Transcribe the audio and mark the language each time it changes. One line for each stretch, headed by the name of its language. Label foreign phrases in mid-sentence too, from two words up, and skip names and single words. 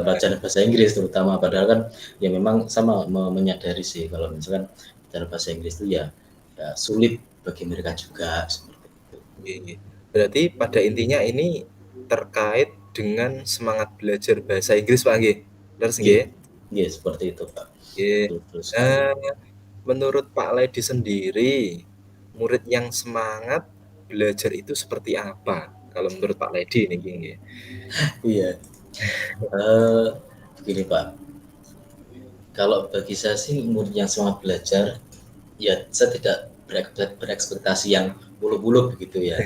Indonesian: Oalah, bacaan bahasa Inggris terutama, padahal kan ya memang sama menyadari sih kalau misalkan dalam bahasa Inggris itu ya sulit bagi mereka juga seperti itu.
Javanese: nggih, nggih.
Indonesian: Berarti pada intinya ini terkait dengan semangat belajar bahasa Inggris, Pak, nggih?
Javanese: Leres Nggih, nggih?
Indonesian: nggih seperti itu Pak.
Javanese: Nggih.
Indonesian: Betul sekali. Nah, menurut Pak Ledi sendiri, murid yang semangat belajar itu seperti apa? Kalau menurut Pak Ledi nih, nggih. Iya, eh, begini Pak, kalau bagi saya sih murid yang semangat belajar, ya saya tidak berekspektasi yang muluk-muluk begitu ya.